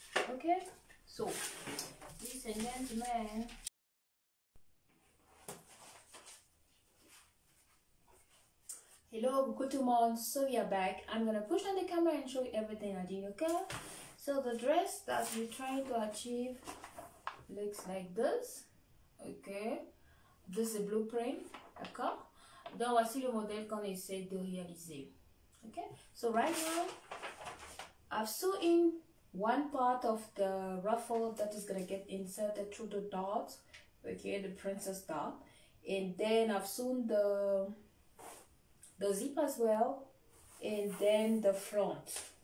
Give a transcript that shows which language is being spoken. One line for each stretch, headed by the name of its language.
English: Okay, so ladies and gentlemen, hello,
French: coucou tout le monde.
English: So we are back. I'm gonna push on the camera and show you everything I did. Okay, so the dress that we're trying to achieve looks like this. Okay, this is a blueprint.
French: D'accord. Donc voici le modèle qu'on essaie de réaliser.
English: Okay, so right now I've sewn in one part of the ruffle that is gonna get inserted through the dot. Okay, the princess dot, and then I've sewn the zip as well, and then the front.